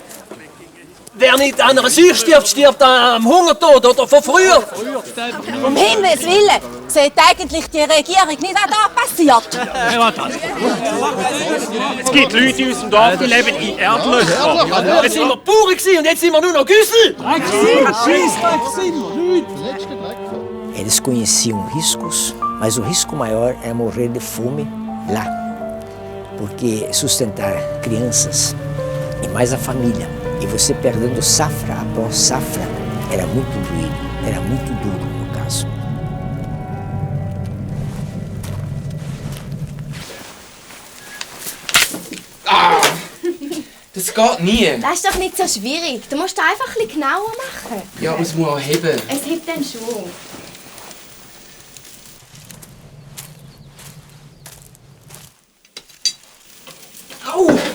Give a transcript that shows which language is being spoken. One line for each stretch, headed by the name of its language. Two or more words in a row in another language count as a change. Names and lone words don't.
German: Wer nicht an einer Seuche stirbt, stirbt am Hungertod oder von früher. Um Himmels Willen, sieht eigentlich die Regierung nicht auch da passiert? Es gibt Leute in unserem Dorf, die leben in Erdlöchern. Jetzt sind wir Bauern und jetzt sind wir nur noch Güssel.
Portuguese: Eles conheciam riscos, mas o risco maior é morrer de fome lá. Porque sustentar crianças e mais a família, e você perdendo safra após safra, era muito doído, era muito duro no caso.
German: Das geht nie. Das ist doch nicht so schwierig. Du musst einfach ein bisschen genauer machen. Ja, aber es muss auch heben. Es hebt dann schon. Au!